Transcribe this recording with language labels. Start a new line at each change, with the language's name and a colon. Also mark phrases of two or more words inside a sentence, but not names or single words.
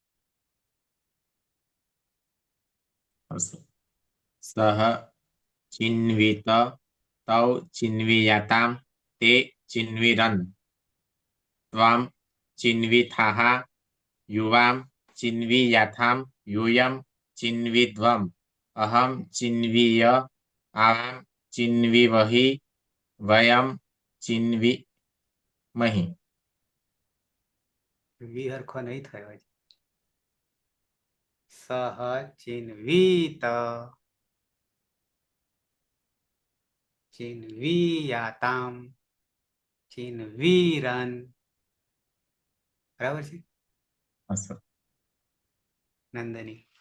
Sanskrit: सः चिन्वीत तौ चिन्वीयाताम् ते चिन्वीरन् त्वम् चिन्वीथाः युवाम् चिन्वीयाथाम् यूयम चिन्विध्वम अहम चिन्वीय आवाम चिन्वीवहि वयम चिन्वीमहि.
Gujarati: વી હરખો નહીં થયો.
Sanskrit: सः चिन्वीत चिन्वीयाताम् चिन्वीरन्.
Gujarati: બરાબર છે. નંદની.